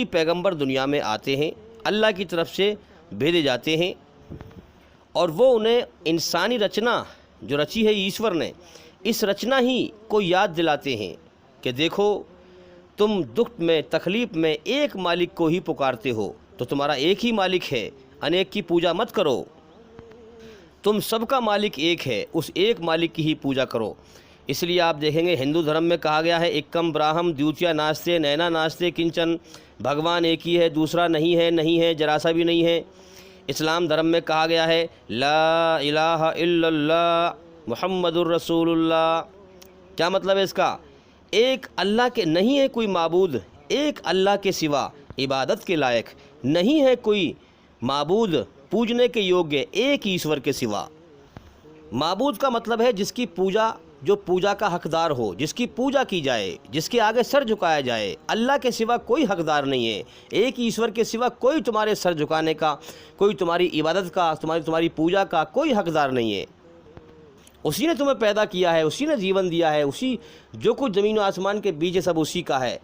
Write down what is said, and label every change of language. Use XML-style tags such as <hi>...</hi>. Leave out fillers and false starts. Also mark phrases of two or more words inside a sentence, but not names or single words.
<hi>पैग़म्बर दुनिया में आते हैं, अल्लाह की तरफ़ से भेजे जाते हैं, और वह उन्हें इंसानी रचना जो रची है ईश्वर ने, इस रचना ही को याद दिलाते हैं कि देखो तुम दुख में, तकलीफ़ में एक मालिक को ही पुकारते हो, तो तुम्हारा एक ही मालिक है, अनेक की पूजा मत करो, तुम सब का मालिक एक है, इस एक मालिक की ही पूजा करो. इस लिए आप देखेंगे हिंदू धर्म में कहा गया है</hi> <sa>एकम ब्रहम दिवतिया नास्ते नीना नास्ते कंचन,</sa> <hi>भगवान एक ही है, दूसरा नहीं है, ज़रा सा भी नहीं है. इस्लाम धर्म में कहा गया है</hi> <ar>لا الہ الا اللہ محمد الرسول اللہ۔</ar> <hi>क्या मतलब है इस का? एक अल्लाह के नहीं है कोई माबूद, एक अल्लाह के सिवा इबादत के लायक़ नहीं है कोई माबूद पूजने के योग्य, एक ईश्वर के सिवा. माबूद का मतलब है जिस की पूजा जो पूजा का हकदार हो, जिसकी पूजा की जाए, जिसके आगे सर झुकाया जाए। अल्लाह के सिवा कोई हकदार नहीं है। एक ईश्वर के सिवा कोई तुम्हारे सर झुकाने का, कोई तुम्हारी इबादत का, तुम्हारी पूजा का कोई हकदार नहीं है। उसी ने तुम्हें पैदा किया है, उसी ने जीवन दिया है, उसी जो कुछ ज़मीन और आसमान के बीच है सब उसी का है।</hi>